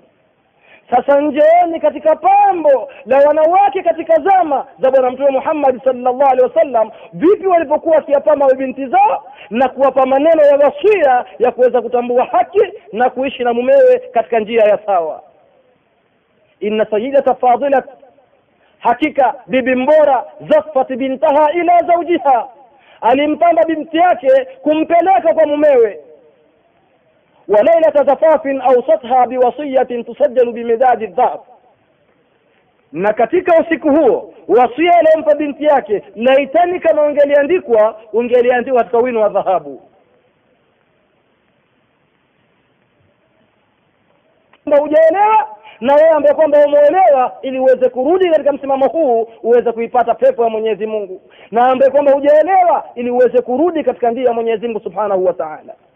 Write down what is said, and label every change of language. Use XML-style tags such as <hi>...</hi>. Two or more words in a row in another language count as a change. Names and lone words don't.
<sw>Sasa njeeni katika pambo la wanawake katika zama za bwana Mtume Muhammad</sw> <ar>صلى الله عليه وسلم,</ar> <sw>vipi walipokuwa wakiyapamba binti zao na kuwapa maneno ya wasia ya kuweza kutambua haki na kuishi na mumewe katika njia ya sawa.</sw> <ar>إن سيدة فاضلة,</ar> <sw>hakika bibi mbora,</sw> <ar>زفت بنتها إلى زوجها,</ar> <sw>alimpamba binti yake kumpeleka kwa mumewe.</sw> <ar>وليلة زفاف أوصتها بوصية تسجل بمداد الذهب,</ar> <sw>na katika usiku huo wasia aliyompa binti yake, laitani kama ungeliandikwa katika wino wa dhahabu. Hujaelewa, na wewe ambaye kwamba umeelewa, ili uweze kurudi katika msimamo huu uweze kuipata pepo ya Mwenyezi Mungu, na ambaye kwamba hujaelewa, ili uweze kurudi katika njia ya Mwenyezi Mungu</sw> <ar>سبحانه وتعالى.</ar>